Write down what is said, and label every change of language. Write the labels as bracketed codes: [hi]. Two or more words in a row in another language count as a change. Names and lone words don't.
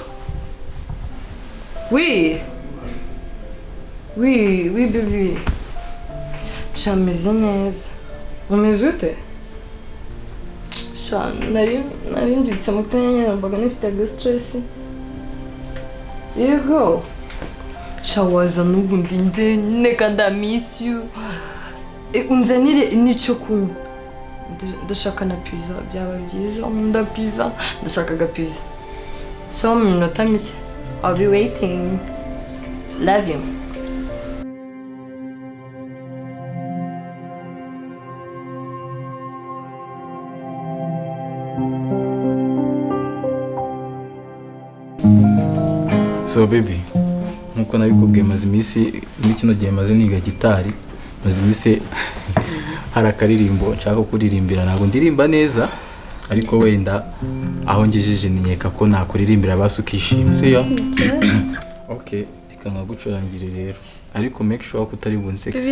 [fr] Oui, baby. [rw] Shameze neza. Umeze ute? Nari mbyutse mu kanya mbaga nifite stress. Yego. Shawaza n'ubundi nde kandi [en] I miss you. [rw] Unzanire n'icyo kunywa. Ndashaka na pizza byaba byiza. Nkunda pizza. Ndashaka pizza. So mu minota mike. [en] I'll be waiting. Love you. So baby, [rw] nkuko nabikubwiye maze iminsi muri kino gihe maze niga gitari, maze iminsi hari akaririmbo nshaka kuririmbira, ntabwo ndirimba neza ariko wenda aho ngejeje ninyeka ko nakuririmbira basukishima siyo. Okay, reka nkagucurangire rero ariko [en] make sure [rw] ko utari bunseke siyo.